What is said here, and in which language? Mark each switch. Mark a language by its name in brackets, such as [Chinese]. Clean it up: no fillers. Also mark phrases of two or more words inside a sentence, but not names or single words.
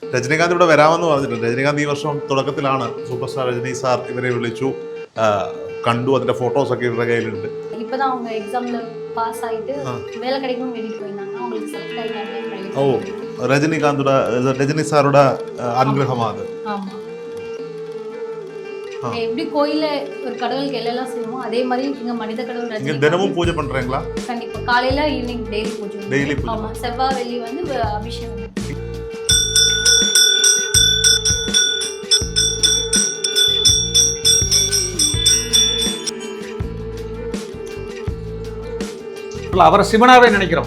[Malayalam] രജനീകാന്ത് ഇവിടെ വരാമെന്ന് പറഞ്ഞിട്ടുണ്ട്. രജനീകാന്ത് ഈ വർഷം തുടക്കത്തിലാണ് [English] super star [Malayalam] രജനി സാർ ഇവരെ വിളിച്ചു, കണ്ടു. അതിന്റെ ഫോട്ടോസ് ഒക്കെ ഇവരുടെ കയ്യിലുണ്ട്. [Tamil] இப்பதான் அவங்க எக்ஸாம்ல பாஸ் ஆயிட்டு வேலை கிடைக்கும் வேண்டிட்டு போயிருந்தாங்க. அவங்களுக்கு செலக்ட் ஆயிட்டாங்க. [Malayalam] ഓ, രജനി സാറുടെ അനുഗ്രഹമാണ് അത്. [Tamil] ஆமா, எப்படி கோயில்ல ஒரு கடவுளுக்கு எல்லாம் செய்வோமோ அதே மாதிரி இங்க மனித கடவுள் நீங்க ரஜினி தினமும் பூஜை பண்றீங்களா? கண்டிப்பா காலையில [English] evening daily [Tamil] பூஜை. டெய்லி பூஜை. ஆமா, செவ்வாய் வெள்ளி வந்து அபிஷேகம். அவரை சிவனாவே நினைக்கிறோம்.